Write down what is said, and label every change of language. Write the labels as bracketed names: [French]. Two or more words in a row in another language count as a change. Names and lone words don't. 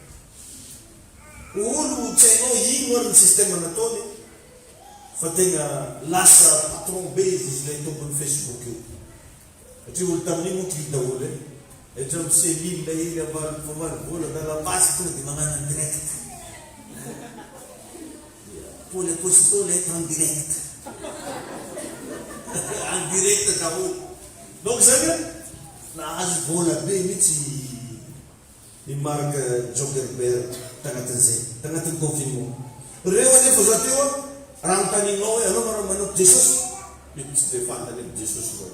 [Malagasy] Olo tsy hainao ino ary ny système nataony fa tegna lasa patron be izy ilay tompony Facebook io. Satria olo tamin'iny moa hita olo etra miselile la iny avaly vola da lapasy tonga dia magnano [French] en direct. Pour les apostolats être en direct. En direct [Malagasy] daholo. Donc zany nahazo vola be mihitsy i Mark Zuckerberg tagnatin'izay, tagnatin'ny confinement. Reo anefa za teo raha mitaninao hoe anao mara manao Jesosy, tsy dia fantany Jesosy reo.